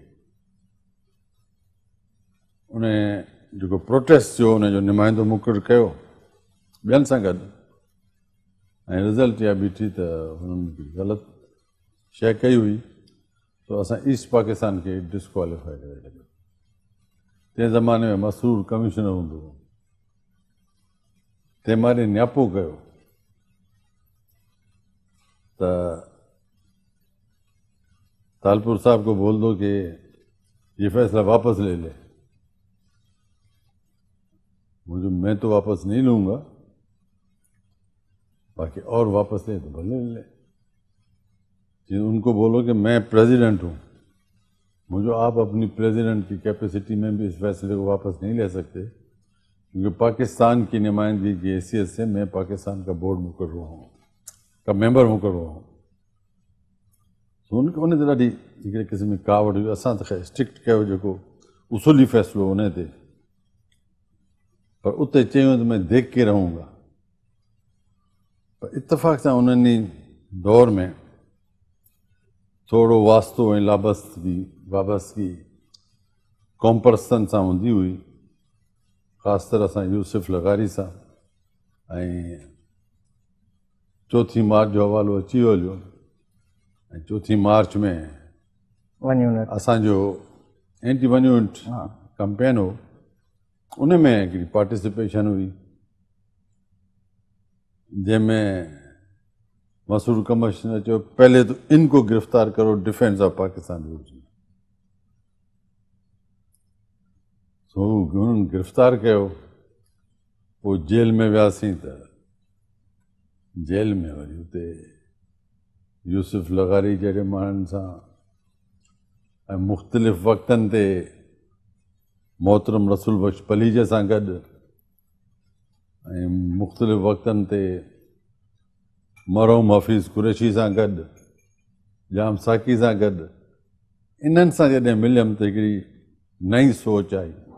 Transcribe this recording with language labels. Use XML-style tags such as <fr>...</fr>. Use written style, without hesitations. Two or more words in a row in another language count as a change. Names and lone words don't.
<sd>उन जेको प्रोटेस्ट जो उनजो नुमाइंदो मुक़ररु कयो ॿियनि सां गॾु, ऐं रिज़ल्ट इहा बीठी त हुननि ग़लति शइ कई हुई, तो असां ईस्ट पाकिस्तान खे डिस्क्वालीफाई करे छॾियो। तंहिं ज़माने में मसरूर कमिश्नर हूंदो हो, तंहिं महिल न्यापो कयो त</sd> <hi>तालपुर साहब को बोल दो कि ये फैसला वापस ले ले। मुझे मैं तो वापस नहीं लूँगा, बाकी और वापस ले तो भले ले। उनको बोलो कि मैं प्रेसिडेंट हूँ, मुझे आप अपनी प्रेसिडेंट की कैपेसिटी में भी इस फैसले को वापस नहीं ले सकते, क्योंकि पाकिस्तान की नुमाइंदगी की हैसियत से मैं पाकिस्तान का बोर्ड मुकर रहा हूँ, का मेंबर मुकर रहा हूँ।</hi> <sd>तो उन ते ॾाढी हिकिड़े क़िस्म जी कावड़ हुई। असां त ख़ैर स्ट्रिक्ट कयो जेको उसूली फ़ैसिलो उन ते, पर उते चयूं त</sd> <hi>मैं देख के रहूँगा।</hi> <sd>पर इत्तेफ़ाक़ सां उन्हनि दौर में थोरो वास्तो ऐं वाबस्तगी कॉम्परसन सां हूंदी हुई, ख़ासि तरह सां यूसुफ लगारी सां। ऐं 4 मार्च जो हवालो अची वियो हलियो ऐं 4 मार्च में असांजो</sd> <en>anti One Unit campaign</en> <sd>हो, उन में हिकिड़ी पार्टिसिपेशन हुई जंहिंमें मसूर कमिश्नर चयो</sd> <hi>पहले तो इनको गिरफ्तार करो</hi> <sd>डिफेंस ऑफ पाकिस्तान रूल्स में। तो उन्हनि गिरफ़्तार कयो, पोइ जेल में वियासीं त जेल में वरी उते यूसुफ लगारी जहिड़े माण्हुनि सां ऐं मुख़्तलिफ़ वक़्तनि ते मोहतरम रसूल बख्श पलीज सां गॾु ऐं मुख़्तलिफ़ वक़्तनि ते मरहूम हफ़ीज़ कुरैशी सां गॾु, जाम साकी सां गॾु, इन्हनि सां जॾहिं मिलियमि त हिकिड़ी नई सोच आई</sd>